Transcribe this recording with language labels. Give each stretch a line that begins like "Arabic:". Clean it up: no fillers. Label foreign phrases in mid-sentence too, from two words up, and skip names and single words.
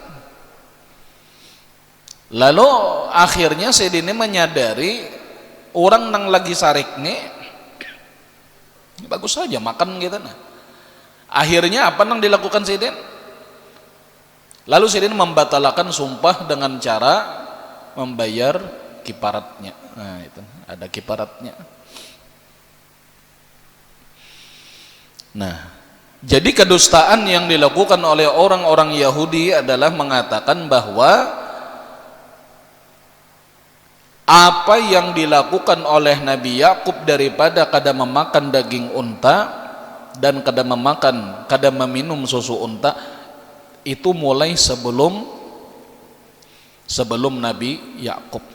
Indonesian: Lalu akhirnya Sidin ini menyadari orang nang lagi sarik nih bagus saja makan gitu. Nah akhirnya apa nang dilakukan Sidin? Lalu Sidin membatalkan sumpah dengan cara membayar kifaratnya. Nah itu ada kifaratnya. Nah jadi kedustaan yang dilakukan oleh orang-orang Yahudi adalah mengatakan bahwa apa yang dilakukan oleh Nabi Yakub daripada kada memakan daging unta dan kada meminum susu unta itu mulai sebelum Nabi Yakub.